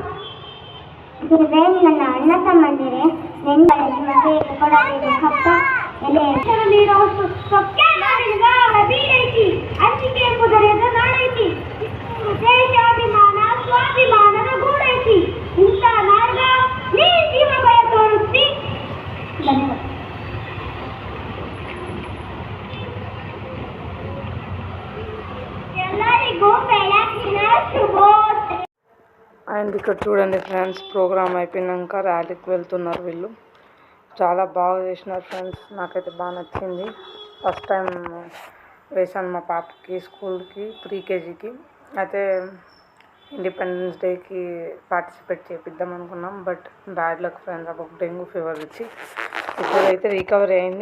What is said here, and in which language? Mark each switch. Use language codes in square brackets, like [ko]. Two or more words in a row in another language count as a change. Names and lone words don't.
[kn] ನನ್ನ ಅಣ್ಣ ತಮ್ಮಂದಿರೆ ನಿಮಗೆ ಕೊಡಬೇಕು ಕಪ್ಪ ಎಲೆ ನೀಡುವಷ್ಟು ಸೊಕ್ಕೆ ಮಾಡಿದ ಬೀಡೈತಿ ಅಂಜಿಕೆ ಎಂಬುದರಿಂದ ನಾಡೈತಿ ದೇಶಾಭಿಮಾನ ಸ್ವಾಭಿಮಾನದ ಗೂಡೈತಿ ಇಂಥ ನಾಡ ನೀ ಜೀವ ಭಯ ತೋರಿಸ್ತಿ ಎಲ್ಲರಿಗೂ ಬೆಳಕಿನ ಶುಭೋದಯ. [te] అండ్ ఇక్కడ చూడండి ఫ్రెండ్స్, ప్రోగ్రామ్ అయిపోయినాక ర్యాలీకి వెళ్తున్నారు వీళ్ళు. చాలా బాగా చేసినారు ఫ్రెండ్స్, నాకైతే బాగా నచ్చింది. [en] first time [te] వేసాను మా పాపకి స్కూల్కి ప్రీకేజీకి. అయితే ఇండిపెండెన్స్ డేకి పార్టిసిపేట్ చేపిద్దాం అనుకున్నాం, [en] but bad luck friends, [te] అప్పుడు [en] dengue fever [te] వచ్చి ఇప్పుడైతే రికవరీ అయింది.